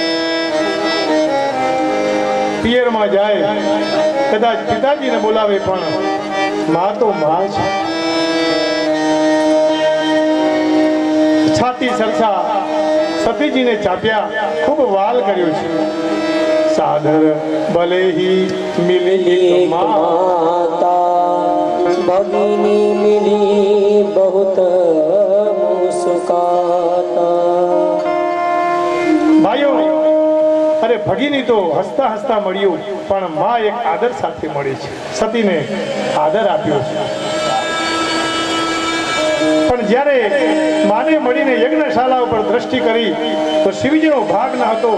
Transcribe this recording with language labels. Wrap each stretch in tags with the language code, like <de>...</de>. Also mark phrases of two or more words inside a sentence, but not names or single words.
<gu>પિયરમાં જાય, કદાચ પિતાજીને બોલાવે પણ મા તો મા છે. છાતી સરસા સતીજીને ચાપ્યા, ખૂબ વાલ કર્યો છે.</gu> <awa>साधर भले ही मिली माता भगिनी मिली बहुत मुस्काता.</awa> <gu>ભાઈઓ, અરે ભગીની તો હસતા હસતા મળ્યું, પણ માં એક આદર સાથે મળી છે. સતીને આદર આપ્યો છે. પણ જ્યારે માને મળીને યજ્ઞશાલા ઉપર દ્રષ્ટિ કરી તો શિવજીનો ભાગ ન હતો.</gu>